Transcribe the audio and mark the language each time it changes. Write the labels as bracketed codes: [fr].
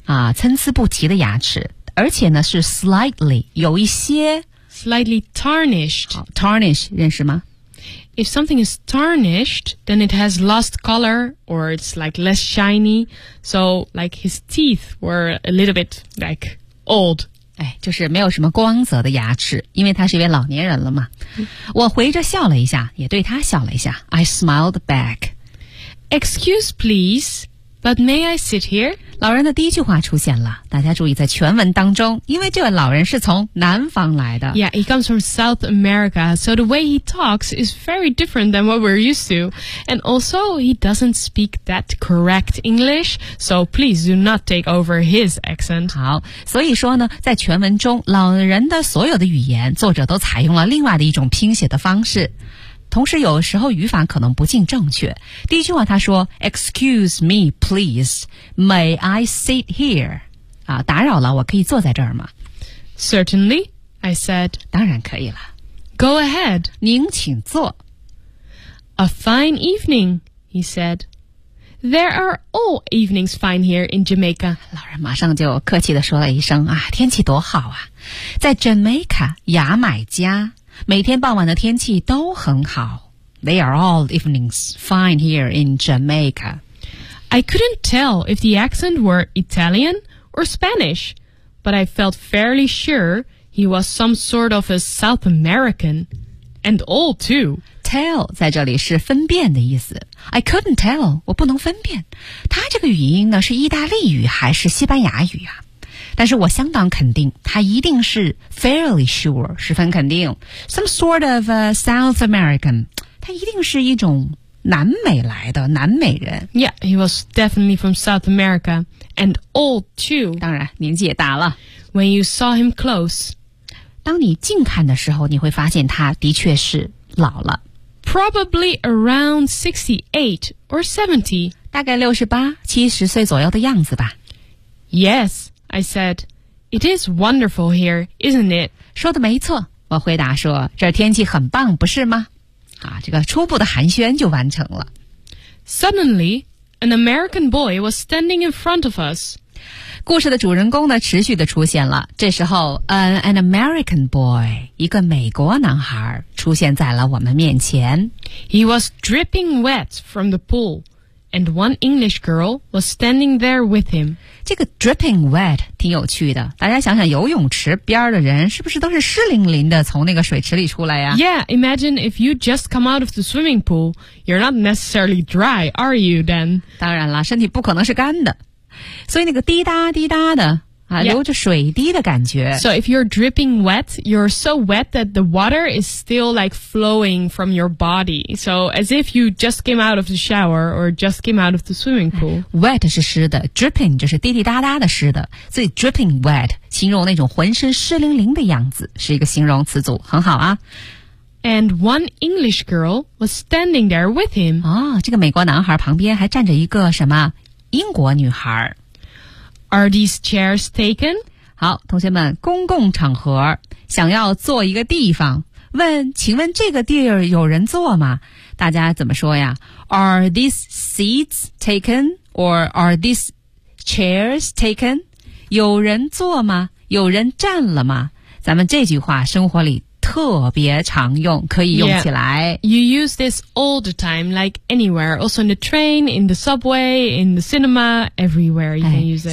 [zh] 啊，参差不齐的牙齿，而且呢是 slightly 有一些 [en] slightly tarnished. [zh] Tarnish 认识吗？ [en] If something is tarnished, then it has lost color or it's like less shiny. So like his teeth were a little bit like old. [zh] 哎，就是没有什么光泽的牙齿，因为他是一位老年人了嘛。我回着笑了一下，也对他笑了一下。 [en] I smiled back. Excuse please, but may I sit here? [zh] 老人的第一句话出现了，大家注意在全文当中，因为这位老人是从南方来的。 [en] Yeah, he comes from South America, so the way he talks is very different than what we're used to. And also, he doesn't speak that correct English, so please do not take over his accent. [zh] 好，所以说呢，在全文中，老人的所有的语言，作者都采用了另外的一种拼写的方式。同时有时候语法可能不尽正确。第一句话他说 [en] ,excuse me, please, may I sit here? [zh] 啊，打扰了，我可以坐在这儿吗 [en] ?Certainly, I said. [zh] 当然可以了。 [en] Go ahead. [zh] 您请坐。 [en] A fine evening, he said. There are all evenings fine here in Jamaica. [zh] 老人马上就客气地说了一声啊，天气多好啊。在 Jamaica, 牙买加。每天傍晚的天气都很好。 [en] They are all evenings fine here in Jamaica. I couldn't tell if the accent were Italian or Spanish, but I felt fairly sure he was some sort of a South American. And old, too. [zh] Tell 在这里是分辨的意思。 [en] I couldn't tell, [zh] 我不能分辨。他这个语音呢是意大利语还是西班牙语啊？但是我相当肯定他一定是 [en] fairly sure, [zh] 十分肯定 [en] some sort of a South American, [zh] 他一定是一种南美来的南美人 [en] Yeah, he was definitely from South America and old too. [zh] 当然年纪也大了 [en] When you saw him close, [zh] 当你近看的时候你会发现他的确是老了 [en] Probably around 68 or 70, [zh] 大概68、70岁左右的样子吧 [en] Yes,I said, it is wonderful here, isn't it? [zh] 说的没错，我回答说，这天气很棒，不是吗？啊，这个初步的寒暄就完成了。 [en] Suddenly, an American boy was standing in front of us. [zh] 故事的主人公呢，持续的出现了。这时候， [en] an American boy, [zh] 一个美国男孩，出现在了我们面前。 [en] He was dripping wet from the pool, and one English girl was standing there with him. [zh] 这个 dripping wet 挺有趣的，大家想想游泳池边的人是不是都是湿淋淋的从那个水池里出来呀？ [en] Yeah, imagine if you just come out of the swimming pool, you're not necessarily dry, are you then? [zh] 当然了，身体不可能是干的，所以那个滴答滴答的啊、yeah. 流着水滴的感觉。 [en] So if you're dripping wet, you're so wet that the water is still like flowing from your body. So as if you just came out of the shower or just came out of the swimming pool. [zh] Wet 是湿的， dripping 就是滴滴答答的湿的，所以 dripping wet 形容那种浑身湿淋淋的样子，是一个形容词组，很好啊。 [en] And one English girl was standing there with him. [zh] 哦，这个美国男孩旁边还站着一个什么英国女孩。 [en] Are these chairs taken? [zh] 好，同学们，公共场合想要坐一个地方，问，请问这个地儿有人坐吗？大家怎么说呀？ [en] Are these seats taken? Or are these chairs taken? [zh] 有人坐吗？有人站了吗？咱们这句话生活里特别常用，可以用起来。 [en] Yeah, you use this all the time, like anywhere. Also in the train, in the subway, in the cinema, everywhere you can use it.